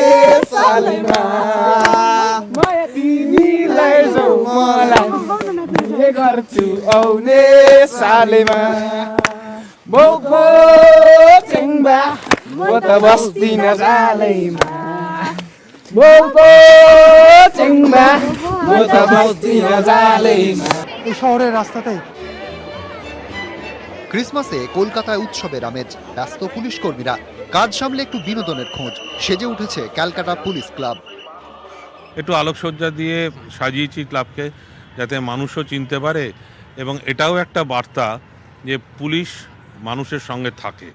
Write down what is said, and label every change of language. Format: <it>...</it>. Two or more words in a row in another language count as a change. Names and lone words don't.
<ne>सालैमा माया तिमीलाई जाऊ मलाई के गर्छु आउने सालैमा बोको चेङ्बा म त बस्दिन जालैमा बोको चेङ्बा म त बस्दिन जालैमा</ne> <bn>এই শহরের রাস্তাতেই ক্রিসমাসে কলকাতায় উৎসবের আমেজ, ব্যস্ত পুলিশ কর্মীরা, কাজ সামলে একটু বিনোদনের খোঁজ, সেজে উঠেছে ক্যালকাটা পুলিশ ক্লাব। একটু আলোকসজ্জা দিয়ে সাজিয়েছি ক্লাবকে, যাতে মানুষও চিনতে পারে এবং এটাও একটা বার্তা যে পুলিশ মানুষের সঙ্গে থাকে।</bn>